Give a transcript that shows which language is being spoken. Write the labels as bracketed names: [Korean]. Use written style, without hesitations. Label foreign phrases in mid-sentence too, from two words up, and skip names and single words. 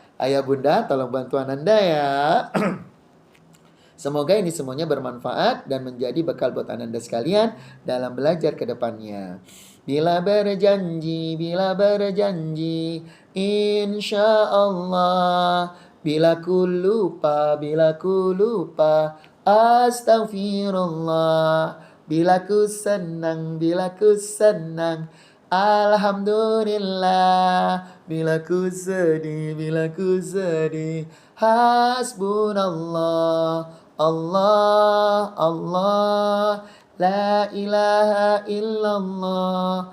[Indonesian] Ayah bunda, tolong bantuan Anda ya. Semoga ini semuanya bermanfaat dan menjadi bekal buat Anda sekalian dalam belajar ke depannya. Bila berjanji, [Arabic] إن شاء الله. [Indonesian] Bila ku lupa, astaghfirullah. Bila ku senang, alhamdulillah. Bila ku sedih, hasbunallah. [Arabic] الله، الله، لا إله إلا الله.